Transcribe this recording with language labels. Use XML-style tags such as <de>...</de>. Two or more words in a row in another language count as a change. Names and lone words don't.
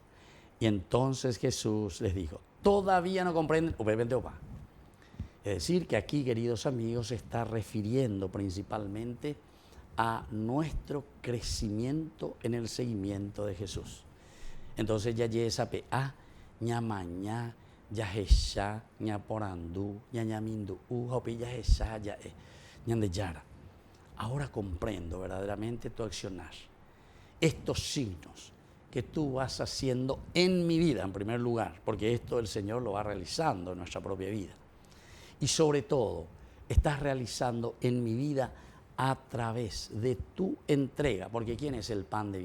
<es>Y entonces Jesús les dijo, ¿todavía no comprenden? Es decir, que aquí, queridos amigos, se está refiriendo principalmente a nuestro crecimiento en el seguimiento de Jesús.</es> <gn>Entonces ya yesape a ñamañá, yajesha, ñaporandú, ñañamindu, hopi yajesha, yae, ñandeyara.</gn> <es>Ahora comprendo verdaderamente tu accionar. Estos signos que tú vas haciendo en mi vida, en primer lugar, porque esto el Señor lo va realizando en nuestra propia vida. Y sobre todo, estás realizando en mi vida a través de tu entrega, porque ¿quién es el pan de vida?</es>